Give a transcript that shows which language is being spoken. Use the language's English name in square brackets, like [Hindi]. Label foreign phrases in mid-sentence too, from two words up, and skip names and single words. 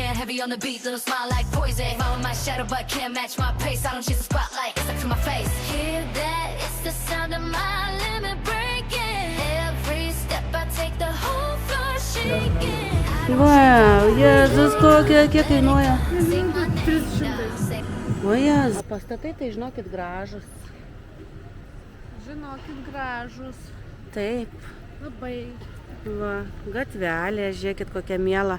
[English] Heavy on the beat, little smile like poison. Follow my shadow but can't match my pace. I don't chase the spotlight, it's up to my face. Hear that, it's the sound of my limit breaking. Every step I take, the whole floor shaking. [Lithuanian] Wow, Jėzus, kiek kainuoja? 300. O jas, pastatai tai žinokit gražus. Žinokit, gražus. Taip. Labai. Va, gatvelė, žiūrėkit kokia miela.